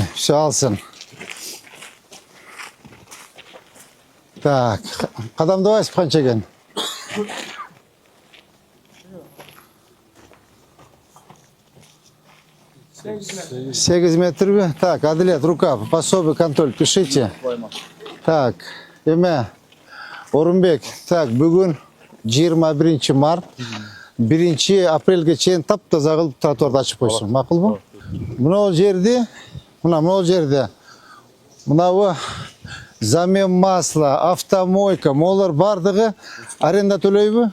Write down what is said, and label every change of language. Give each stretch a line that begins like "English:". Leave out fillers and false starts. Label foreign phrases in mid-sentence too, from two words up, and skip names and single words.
Kyrgyz: Все алсын. Так, кадамдабайсыз канча экен? 8 метрби? Так, Адилет,
Russian: рука, пособие, контроль, пишите.
Kyrgyz: Так, эме, Орунбек, так, бүгүн 21 март, 1 апрелге чейин таптаза кылып тротуарды ачып койсун, макулбу? Мына жерде, мынабы
Russian: замен масла,
Kyrgyz: автомойка, молар бардыгы аренда төлөйбү?